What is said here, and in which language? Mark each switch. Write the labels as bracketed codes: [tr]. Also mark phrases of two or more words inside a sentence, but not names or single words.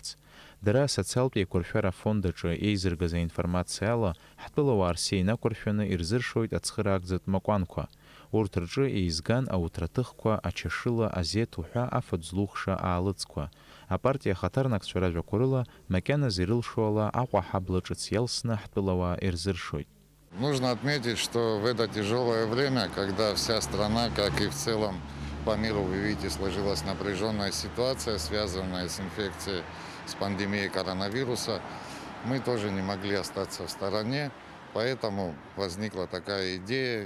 [ab] Дара асоциалтә еиқәыршәара афонд аҿы еизыргаз аинформациа ала ҳтәыла ауаа рсиа инақәыршәаны ирзыршоит ацхыраагӡатә макәанқәа. Урҭ рҿы еизган ауҭраҭыхқәа, ачашыла, азеҭ уҳәа афатә злухша аалыҵқәа. Апартиа ахаҭарнакцәа ражәақәа рыла макьаназ ирылшо ала Аҟәа аҳабла ҿыц иалсны ҳтәыла ауаа ирзыршоит. [ru] Нужно отметить, что в это тяжелое время, когда вся страна, как и в целом по миру, вы видите, сложилась напряженная ситуация, связанная с инфекцией, с пандемией коронавируса, мы тоже не могли остаться в стороне, поэтому возникла такая идея.